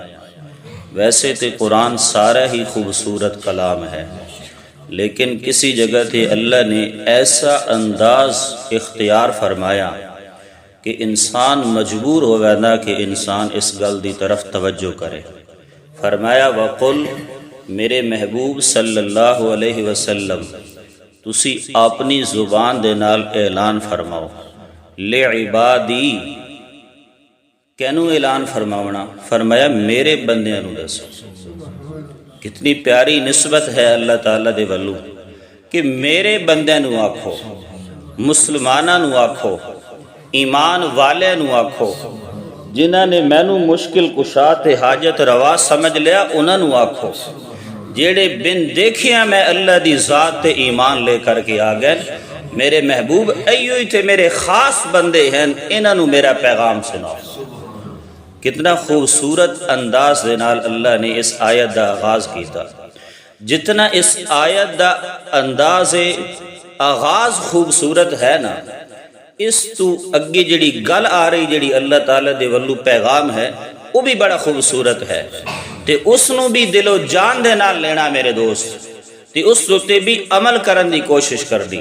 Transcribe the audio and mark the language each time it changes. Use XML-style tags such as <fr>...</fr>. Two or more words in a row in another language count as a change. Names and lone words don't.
<pa>ویسے تے قرآن سارا ہی خوبصورت کلام ہے، لیکن کسی جگہ تے اللہ نے ایسا انداز اختیار فرمایا کہ انسان مجبور ہوگا نا کہ انسان اس گل دی طرف توجہ کرے۔ فرمایا وقل، میرے محبوب</pa> <ar>صلی اللہ علیہ وسلم</ar> <pa>تسی اپنی زبان دے نال اعلان فرماؤ، لعبادی، کینوں اعلان فرماونا؟ فرمایا میرے بندیاں نو دسو۔ کتنی پیاری نسبت ہے اللہ تعالیٰ دے ولو، کہ میرے بندیاں نو آکھو، مسلماناں نو آکھو، ایمان والے نو آکھو، جنہاں نے مینوں مشکل کشا تے حاجت روا سمجھ لیا انہاں نو آکھو، جیڑے بن دیکھیاں میں اللہ دی ذات تے ایمان لے کر کے آ گئے، میرے محبوب ایوئی تے میرے خاص بندے ہیں، انہاں نو میرا پیغام سناؤ۔ کتنا خوبصورت انداز دے نال اللہ نے اس آیت دا آغاز کیتا۔ جتنا اس آیت دا انداز آغاز خوبصورت ہے نا، اس تو اگے جڑی گل آ رہی، جڑی اللہ تعالیٰ دے ولو پیغام ہے، وہ بھی بڑا خوبصورت ہے، تے اس نو بھی دل و جان دے نال لینا میرے دوست، تے اس تے بھی عمل کرن دی کوشش کر دی۔</pa>